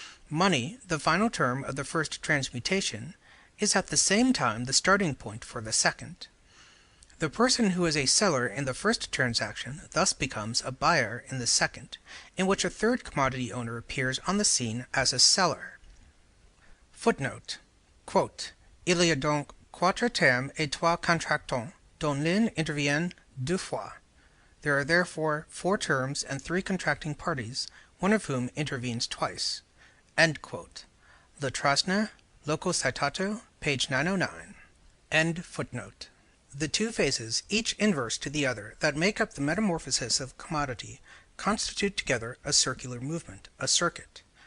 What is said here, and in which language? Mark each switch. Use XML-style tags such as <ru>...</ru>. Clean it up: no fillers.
<en>Money, the final term of the first transmutation, is at the same time the starting point for the second. The person who is a seller in the first transaction thus becomes a buyer in the second, in which a third commodity owner appears on the scene as a seller. Footnote.</en> <fr>Quote, Il y a donc quatre termes et trois contractants, dont l'un intervient deux fois.</fr> <en>There are therefore four terms and three contracting parties, one of whom intervenes twice. End quote. Le Trasna, Loco Citato, page 909. End footnote. The two phases, each inverse to the other, that make up the metamorphosis of a commodity, constitute together a circular movement, a circuit.</en>